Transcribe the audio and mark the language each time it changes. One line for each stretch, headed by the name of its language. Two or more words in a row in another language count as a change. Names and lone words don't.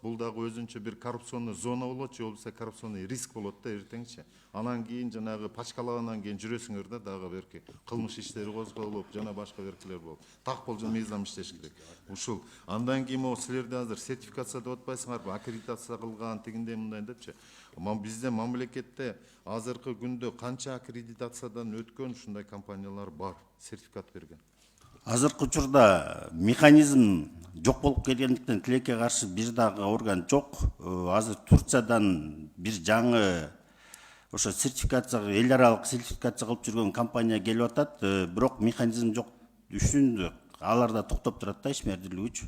Kyrgyz: Бул дагы өзүнчө бир
Russian: коррупционный зона
Kyrgyz: болот, же болбосо
Russian: коррупционный риск
Kyrgyz: болот да эртеңчи. Анан кийин жанагы пачкалагандан кийин жүрөсүңөр да дагы берки кылмыш иштери козголуп, жана башка беркилер болуп. Так болжол мыйзам иштеш керек. Ушул андан кийин могу силерде азыр сертификация деп атпайсыңарбы? Аккредитация кылган тигиндей мындай депчи. Бизде мамлекетте азыркы күндө канча аккредитациядан өткөн ушундай компаниялар бар, сертификат берген. Азыркы учурда механизм жок болуп келгендиктен тилекке каршы бир дагы орган жок. Азыр Турциядан бир жаңы ошо сертификация, эл аралык сертификация кылып жүргөн компания келип атат, бирок механизм жок үчүн алар да токтоп турат да ишмердүүлүк үчүн.